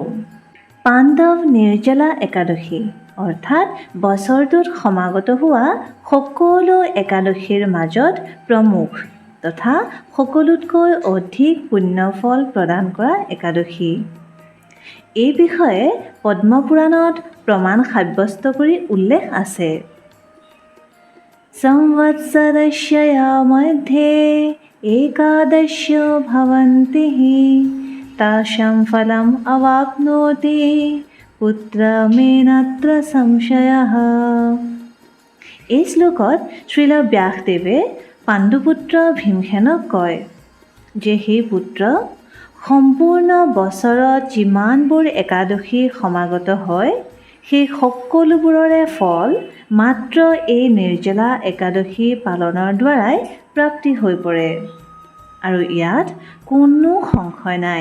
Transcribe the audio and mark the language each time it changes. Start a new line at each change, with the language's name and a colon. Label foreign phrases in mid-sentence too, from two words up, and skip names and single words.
Assamese: পাণ্ডৱ নিৰ্জলা একাদশী অৰ্থাৎ বছৰটোত সমাগত হোৱা সকলো একাদশীৰ মাজত প্ৰমুখ তথা সকলোতকৈ অধিক পুণ্যফল প্ৰদান কৰা একাদশী। এই বিষয়ে পদ্মপুৰাণত প্ৰমাণ সাব্যস্ত কৰি উল্লেখ আছে।
Sanskrit: সংবৎসৰস্য मध्ये एकादश्यो भवन्ति तासां फलम् अवाप्नोति पुत्रमेनात्र संशयः।
Assamese: এই শ্লোকত শ্ৰীল ব্যাসদেৱে পাণ্ডুপুত্ৰ ভীমসেনক কয় যে সেই পুত্ৰ, সম্পূৰ্ণ বছৰত যিমানবোৰ একাদশী সমাগত হয় সেই সকলোবোৰৰে ফল মাত্ৰ এই নিৰ্জলা একাদশী পালনৰ দ্বাৰাই প্ৰাপ্তি হৈ পৰে আৰু ইয়াত কোনো সংশয় নাই।